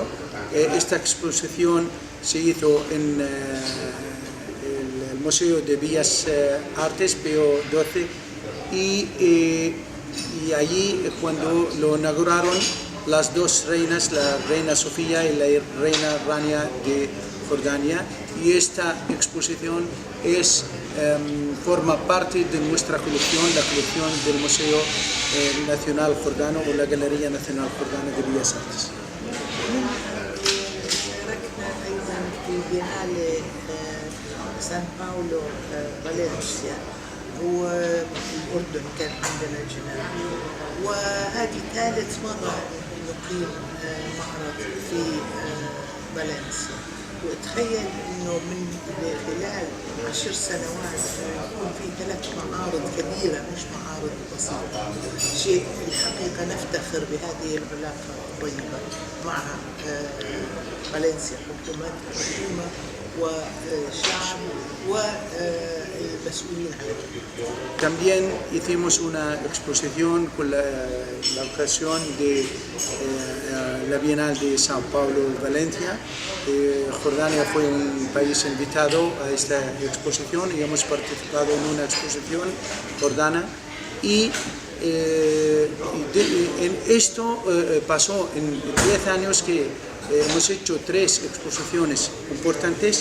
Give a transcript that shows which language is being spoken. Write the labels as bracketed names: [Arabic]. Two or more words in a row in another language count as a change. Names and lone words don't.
[Spanish] Esta exposición se hizo en el Museo de Bellas Artes, Pío XII, y allí cuando lo inauguraron las dos reinas, la reina Sofía y la reina Rania de Jordania, y esta exposición forma parte de nuestra colección, la colección del Museo Nacional Jordano o la Galería Nacional Jordana de Bellas Artes. [Arabic] شاركنا أيضا في بينالي سان باولو فالنسيا، والأردن كان عندنا جناح، وهذه ثالث مرة نقيم معرض في فالنسيا. وتخيل انه من خلال 10 سنوات يكون في 3 معارض كبيرة مش معارض بسيطة، شيء الحقيقة نفتخر بهذه العلاقة الطيبة مع فالنسيا، حكومة وشعب والمسؤولين عليه. [Spanish] También hicimos una exposición con la ocasión de la Bienal de Sao Paulo y Valencia. Jordania fue un país invitado a esta exposición y hemos participado en una exposición jordana y en esto pasó en 10 años que hemos hecho 3 exposiciones importantes.